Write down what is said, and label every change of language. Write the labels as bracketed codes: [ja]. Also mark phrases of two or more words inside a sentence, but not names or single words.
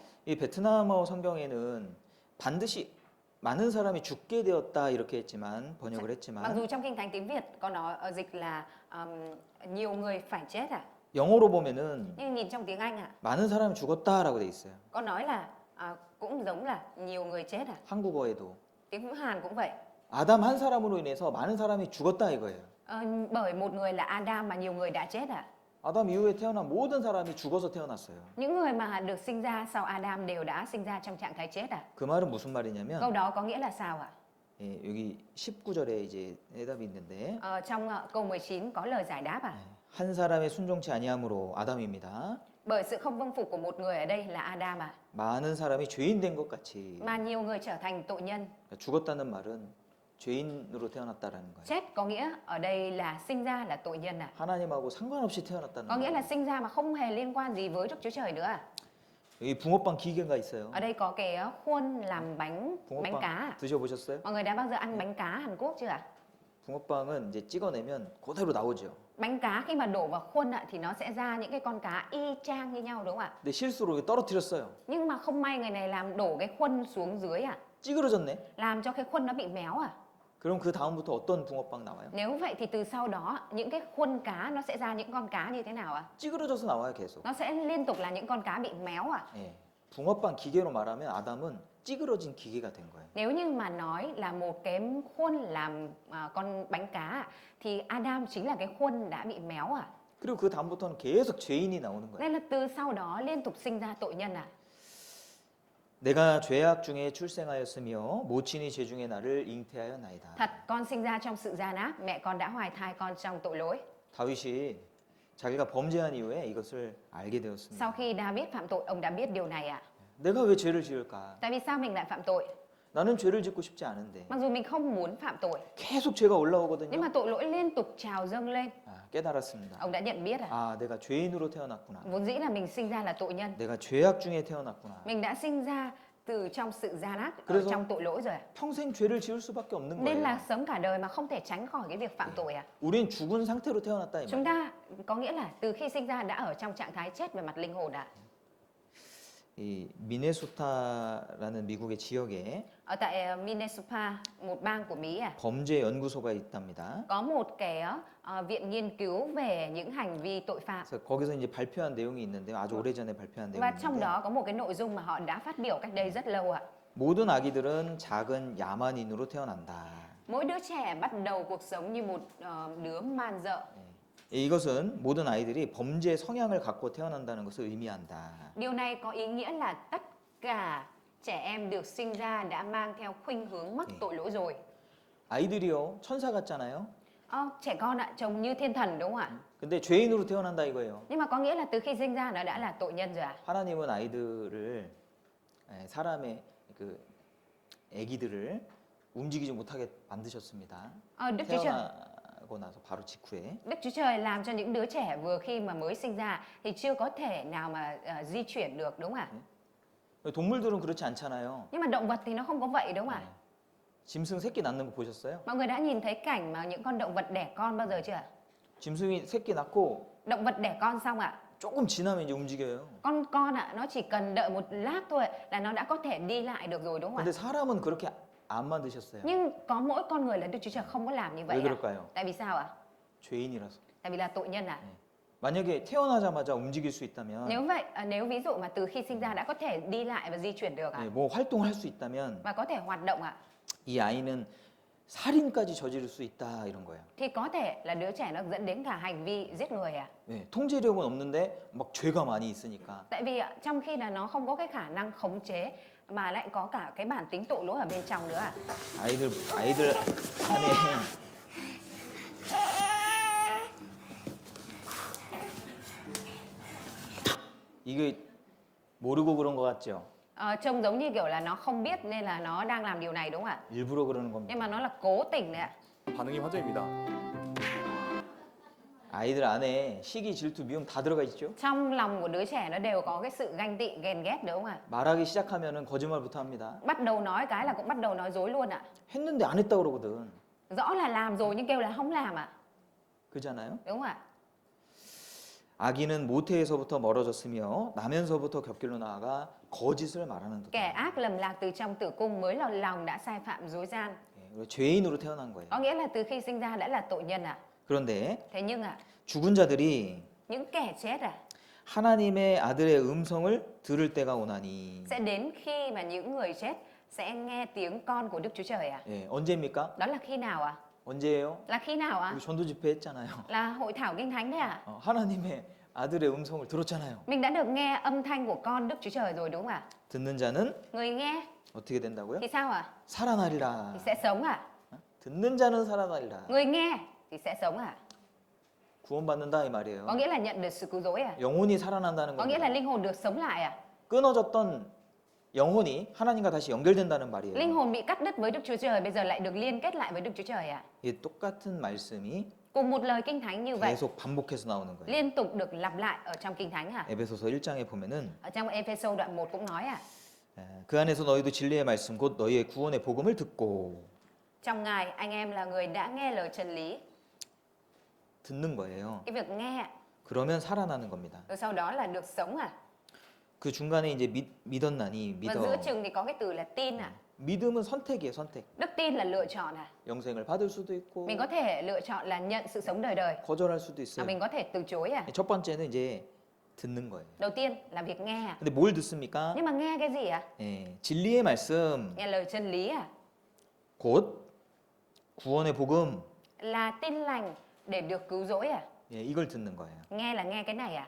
[ko] 이 베트남어 성경에는 반드시 많은 사람이 죽게 되었다 이렇게 했지만 번역을 [vi] Mặc [ko] 했지만 [vi] dù trong kinh thánh tiếng Việt có nói dịch là nhiều người phải chết à? [ko] 영어로 보면은 [vi] Nhưng nhìn trong tiếng Anh à, [ko] 많은 사람이 죽었다라고 돼 있어요. [vi] có nói là cũng giống là nhiều người chết à? [ko] 한국어에도 [vi] Tiếng Hàn cũng vậy. [ko] 아담 한 사람으로 인해서 많은 사람이 죽었다 이거예요. [vi] Bởi một người là Adam mà nhiều người đã chết à? [ko] 아담 이후에 태어난 모든 사람이 죽어서 태어났어요. [vi] Những người mà được sinh ra sau Adam đều đã sinh ra trong trạng thái chết à? [ko] 그 말은 무슨 말이냐면 [vi] Câu đó có nghĩa là sao ạ? [ko] 예, 여기 19절에 이제 해답이 있는데 [vi] Trong câu 19 có lời giải đáp à? [ko] 한 사람의 순종치 아니함으로 아담입니다. [vi] Bởi sự không vâng phục của một người ở đây là Adam à? [ko] 많은 사람이 죄인 된 것 같이 [vi] Mà nhiều người trở thành tội nhân. [ko] 그러니까 죽었다는 말은 죄인으로 태어났다라는 거예요. [vi] Chết có nghĩa ở đây là sinh ra là tội nhân à? [ko] 하나님하고 상관없이 태어났다는 [vi] Có nghĩa là [ko] 거예요. [vi] sinh ra mà không hề liên quan gì với Đức Chúa Trời nữa à? [ko] 여기 붕어빵 기계가 있어요. [vi] Ở đây có cái khuôn làm bánh [ko] 붕어빵 [vi] cá à? [ko] 드셔보셨어요? [vi] Mọi người đã bao giờ ăn bánh cá Hàn Quốc chưa ạ? [ko] 붕어빵은 이제 찍어내면 그대로 나오죠. [vi] Bánh cá khi mà đổ vào khuôn ạ thì nó sẽ ra những cái con cá y chang như nhau đúng không ạ? [ko] 근데 실수로 이거 떨어뜨렸어요. [vi] Nhưng mà không may người này làm đổ cái khuôn xuống dưới ạ, [ko] 찌그러졌네. [vi] làm cho cái khuôn nó bị méo à? [ko] 그럼 그 다음부터 어떤 붕어빵 나와요? [vi] Nếu vậy thì từ sau đó những cái khuôn cá nó sẽ ra những con cá như thế nào ạ? [ko] 찌그러져서 나와요 계속. [vi] Nó sẽ liên tục là những con cá bị méo à? [ko] 예. 붕어빵 기계로 말하면 아담은 찌그러진 기계가 된 거예요. [vi] Nếu như mà nói là một cái khuôn làm con bánh cá ạ, thì Adam chính là cái khuôn đã bị méo à? [ko] 그리고 그 다음부터는 계속 죄인이 나오는 거예요. [vi] Nên là từ sau đó liên tục sinh ra tội nhân à? [ko] 내가 죄악 중에 출생하였으며 모친이 죄 중에 나를 잉태하였나이다. [vi] Thật, con sinh ra trong sự gian ác, mẹ con đã hoài thai con trong tội lỗi. [ko] 다윗이 자기가 범죄한 이후에 이것을 알게 되었습니다. [vi] Sau khi David phạm tội, ông đã biết điều này ạ. [ko] 내가 왜 죄를 지을까? [vi] Tại vì sao mình lại phạm tội? [ko] 나는 죄를 짓고 싶지 않은데 [vi] Mặc dù mình không muốn phạm tội, [ko] 계속 죄가 [vi] nhưng [ko] 올라오거든요. [vi] mà tội lỗi liên tục trào dâng lên. [ko] 깨달았습니다. [vi] Ông đã nhận biết à? [ko] 아, 내가 죄인으로 태어났구나. [vi] Vốn dĩ là mình sinh ra là tội nhân. [ko] 내가 죄악 중에 태어났구나. [vi] Mình đã sinh ra từ trong sự gian ác, ở [ko] 그래서- [vi] trong tội lỗi rồi ạ. [ko] 평생 죄를 지을 수밖에 없는 [vi] Nên [ko] 거예요. [vi] là sống cả đời mà không thể tránh khỏi cái việc phạm tội ạ. [ko] 우린 죽은 상태로 태어났다 이 [vi] Chúng [ko] 말이에요. [vi] ta có nghĩa là từ khi sinh ra đã ở trong trạng thái chết về mặt linh hồn ạ. [ko] 이 미네소타라는 미국의 지역에 [vi] Ở tại Minnesota, một bang của Mỹ à, [ko] 범죄 연구소가 있답니다. [vi] có một cái viện nghiên cứu về những hành vi tội phạm. [ko] 그래서 거기서 이제 발표한 내용이 있는데 아주 오래전에 발표한 내용이 [vi] Và trong [ko] 있는데 [vi] đó có một cái nội dung mà họ đã phát biểu cách đây rất lâu ạ. [ko] 모든 아기들은 작은 야만인으로 태어난다. [vi] Mỗi đứa trẻ bắt đầu cuộc sống như một đứa man dợ. [ko] 이것은 모든 아이들이 범죄 성향을 갖고 태어난다는 것을 의미한다. [vi] Điều này có ý nghĩa là tất cả trẻ em được sinh ra đã mang theo khuynh hướng mắc tội lỗi rồi. [ko] 아이들이요 천사 같잖아요. [vi] Trẻ con ạ, trông như thiên thần đúng không ạ? [ko] 근데 죄인으로 태어난다 이거예요. [vi] Nhưng mà có nghĩa là từ khi sinh ra nó đã là tội nhân rồi ạ. [ko] 하나님은 아이들을 사람의 그 아기들을 움직이지 못하게 만드셨습니다. [vi] Đức Chúa Trời [ko] 하고 나서 바로 직후에 [vi] Đức Chúa Trời làm cho những đứa trẻ vừa khi mà mới sinh ra thì chưa có thể nào mà di chuyển được, đúng không ạ? [ko] 동물들은 그렇지 않잖아요. [vi] Nhưng mà động vật thì nó không có vậy, đúng không ạ? [ko] 짐승 새끼 낳는 거 보셨어요? [vi] Mọi người đã nhìn thấy cảnh mà những con động vật đẻ con bao giờ chưa? [ko] 짐승이 새끼 낳고 [vi] Động vật đẻ con xong ạ, [ko] 조금 지나면 이제 움직여요. [vi] con ạ, nó chỉ cần đợi một lát thôi là nó đã có thể đi lại được rồi, đúng không [ko] 근데 [vi] ạ? [ko] 사람은 그렇게 안 만드셨어요. [vi] Nhưng có mỗi con người là Đức Chúa Trời không có làm như [ko] 왜 [vi] vậy ạ. [ko] 그럴까요? [vi] Tại vì sao ạ? [ko] 죄인이라서. [vi] Tại vì là tội nhân ạ. [ko] 만약에 태어나자마자 움직일 수 있다면, [vi] Nếu vậy, nếu ví dụ mà từ khi sinh ra đã có thể đi lại và di chuyển được ạ, [ko] 뭐 활동을 할 수 있다면 [vi] và có thể hoạt động ạ, [ko] 이 아이는 살인까지 저지를 수 있다 이런 거예요. [vi] thì có thể là đứa trẻ nó dẫn đến cả hành vi giết người ạ. [ko] 통제력은 없는데 막 죄가 많이 있으니까. [vi] Tại vì ạ, trong khi là nó không có cái khả năng khống chế mà lại có cả cái bản tính tội lỗi ở bên trong nữa ạ. [ko] 아이들 안에 이게 모르고 그런 것 같죠? [vi] Trông giống như kiểu là nó không biết nên là nó đang làm điều này, đúng không ạ? [ko] 일부러 그러는 겁니다. [vi] Nhưng mà nó là cố tình đấy ạ. [ko] 반응이 화제입니다. 아이들 안에 시기, 질투, 미움 다 들어가 있죠? [vi] Trong lòng của đứa trẻ nó đều có cái sự ganh tị, ghen ghét, đúng không ạ? [ko] 말하기 시작하면은 거짓말부터 합니다. [vi] Bắt đầu nói cái là cũng bắt đầu nói dối luôn ạ. [ko] 했는데 안 했다 그러거든. [vi] Rõ là làm rồi nhưng kêu là không làm ạ. [ko] 그잖아요? [vi] Đúng không ạ? [ko] 아기는 모태에서부터 멀어졌으며 나면서부터 곁길로 나아가 거짓을 말하는 것. [vi] Kẻ ác lầm lạc từ trong tử cung mới là lòng đã sai phạm dối gian. [ko] 죄인으로 태어난 거예요. [vi] Có nghĩa là từ khi sinh ra đã là tội nhân ạ. [ko] 그런데 [vi] Thế nhưng ạ, [ko] 죽은 자들이 [vi] những kẻ chết ạ [ko] 하나님의 아들의 음성을 들을 때가 오나니. [vi] sẽ đến khi mà những người chết sẽ nghe tiếng con của Đức Chúa Trời ạ. [ko] 언제입니까? [vi] Đó là khi nào ạ? [ko] 언제예요? [vi] Là khi nào ạ? [ko] 우리 전도 집회 했잖아요. [vi] Là hội thảo kinh thánh đấy ạ. [ko] 하나님의 아들의 음성을 들었잖아요. [vi] Mình đã được nghe âm thanh của con Đức Chúa Trời rồi, đúng không ạ? [ko] 듣는 자는 [vi] Người nghe [ko] 어떻게 된다고요? [vi] thì sao ạ? [ko] 살아나리라. [vi] Thì sẽ sống ạ. [ko] 듣는 자는 살아나리라. [vi] Người nghe thì sẽ sống ạ. [ko] 구원받는다 이 말이에요. [vi] Có nghĩa là nhận được sự cứu rỗi ạ. [ko] 영혼이 살아난다는 [vi] Có nghĩa là [ko] 겁니다. [vi] linh hồn được sống lại ạ. [ko] 끊어졌던 영혼이 하나님과 다시 연결된다는 [vi] Linh [ko] 말이에요. [vi] hồn bị cắt đứt với Đức Chúa Trời bây giờ lại được liên kết lại với Đức Chúa Trời ạ. [ko] 이 똑같은 말씀이 [vi] Cùng một lời kinh thánh như vậy [ko] 계속 반복해서 나오는 거예요. [vi] liên tục được lặp lại ở trong kinh thánh ạ. [ko] 에베소서 1장에 보면은 [vi] Ở trong Ephesos đoạn 1 cũng nói ạ. [ko] 그 안에서 너희도 진리의 말씀 곧 너희의 구원의 복음을 듣고 [vi] Trong Ngài anh em là người đã nghe lời chân lý. [ko] 듣는 거예요. [vi] Cái việc nghe ạ, [ko] 그러면 살아나는 겁니다. [vi] rồi sau đó là được sống ạ. [ko] 그 중간에 이제 믿었나니 [vi] Và [ko] 믿어. [vi] giữa chừng thì có cái từ là tin ạ. [ko] 믿음은 선택이에요, 선택. [vi] Đức tin là lựa chọn ạ. [ko] 영생을 받을 수도 있고 [vi] Mình có thể lựa chọn là nhận sự sống đời đời. [ko] 거절할 수도 있어요. [vi] Mình có thể từ chối ạ. [ko] 첫 번째는 이제 듣는 거예요. [vi] Đầu tiên là việc nghe ạ. [ko] 근데 뭘 듣습니까? [vi] Nhưng mà nghe cái gì ạ? [ko] 진리의 말씀, [vi] Nghe lời chân lý ạ. [ko] 곧 구원의 복음, [vi] Là tin lành để được cứu rỗi ạ. [ko] 이걸 듣는 거예요. [vi] Nghe là nghe cái này ạ.